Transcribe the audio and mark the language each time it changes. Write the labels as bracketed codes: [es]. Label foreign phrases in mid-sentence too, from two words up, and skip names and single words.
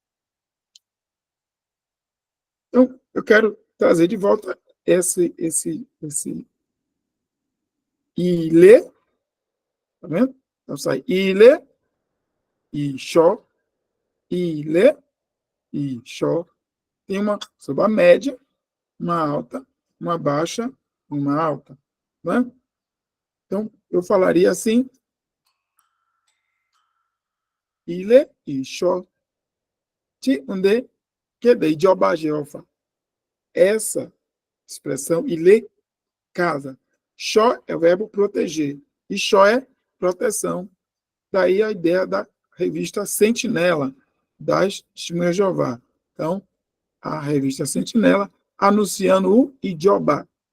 [pt] Então, eu quero trazer de volta esse ilê, tá vendo? Então, sai [yo] ilê, e xó, ilê, e xó. [pt] Tem uma sílaba média, uma alta, uma baixa, uma alta. Né? Então, eu falaria assim, [yo] ilé ìṣọ́ tí onde kéde ìjọba Jeová. [pt] Essa expressão, ilé, casa. Xó é o verbo proteger. [yo] E xó [pt] é proteção. Daí a ideia da revista Sentinela, das Testemunhas de Jeová. Então, a revista Sentinela anunciando o Ijobá.